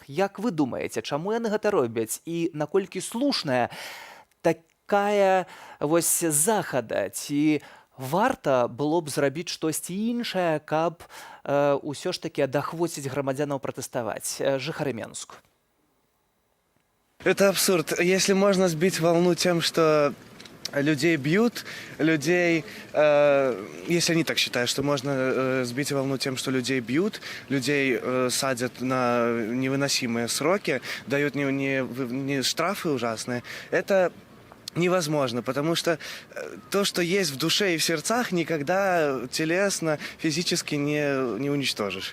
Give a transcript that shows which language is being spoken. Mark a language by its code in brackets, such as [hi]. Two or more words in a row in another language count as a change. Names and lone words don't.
[be] Як вы думаеце, чаму яны гэта робяць і наколькі слушная такая вось захада? Ці варта было б зрабіць штосьці іншае, каб ўсё ж такі адахвоціць грамадзянаў пратэставаць? Жыхары Менску. [ru] Это абсурд. Если можно сбить волну тем, что людей бьют, людей, если они так считают, что можно сбить волну тем, что людей бьют, людей садят на невыносимые сроки, дают не штрафы ужасные, это невозможно, потому что то, что есть в душе и в сердцах, никогда телесно, физически не уничтожишь.